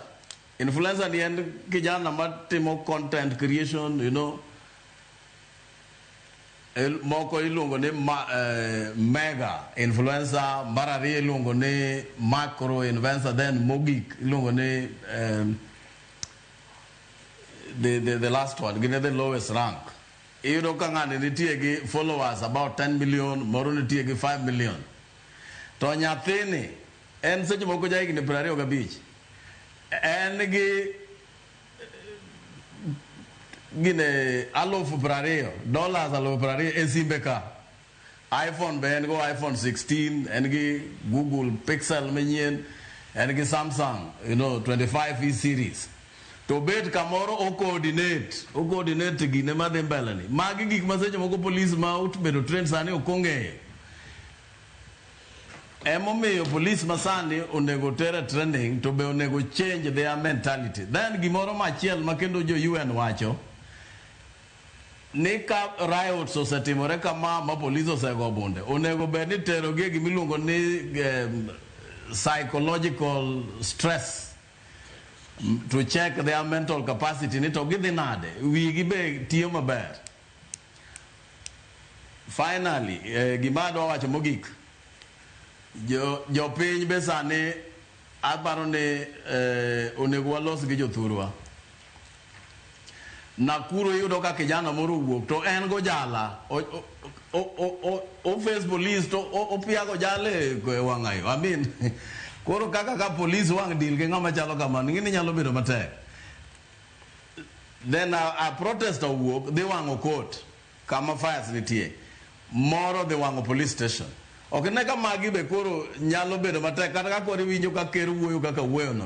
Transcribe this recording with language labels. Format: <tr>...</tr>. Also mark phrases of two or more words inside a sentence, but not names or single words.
<luo>Influencer ni en kijana matimo</luo> <en>content creation,</en> <luo>moko iluongo ni</luo> <en>mega influencer,</en> <luo>mar ariyo iluongo ni</luo> <en>macro influencer,</en> <luo>then mogik iluongo ni</luo> <en>the last one,</en> <luo>gine</luo> <en>the lowest rank.</en> <luo>Iyudo ka ng'ani nitie gi</luo> <en>followers about 10 million,</en> <luo>moro nitie gi 5 million. To nyathini en seche moko ja higni 25. En gi gine $20,000 $20,000 e simbe ka. iPhone be en go iPhone 16, en gi Google Pixel manyien, en gi Samsung 25E series. To bet kamoro o coordinate gine madhi mbele ni. Magi gik ma seche moko police ma utbedo trend sani okong'eyo. Emomiyo police masani onego tere training to be onego</luo> <en>change their mentality.</en> <luo>Then gimoro machiel makendo jo UN wacho ni ka riots osetimore kama ma police osego bunde, onego bed ni tero gi gimiluongo ni</luo> <en>psychological stress to check their mental capacity</en> <luo>ni to gidhi nade, wigi be tiyo maber. Finally, gimado wacho mogik, jo piny be sani aparo ni onego walos gi jothurwa. Nakuru yudo ka kijana moro wuok to en go jala o face police to opiago jale wang'ayo.</luo> <en>I mean</en> <luo>koro kaka ka police wang deal gi ng'ama chalo kamano ng'ini nyalo bedo matek. Then a protest owuok dhi wang'o court kama fires nitie, moro dhi wang'o</luo> <en>police station.</en> <luo>Ok ne ka magi be koro nyalo bedo matek, kata ka koro winjo ka ker wuoyo kaka wuoyono.</luo>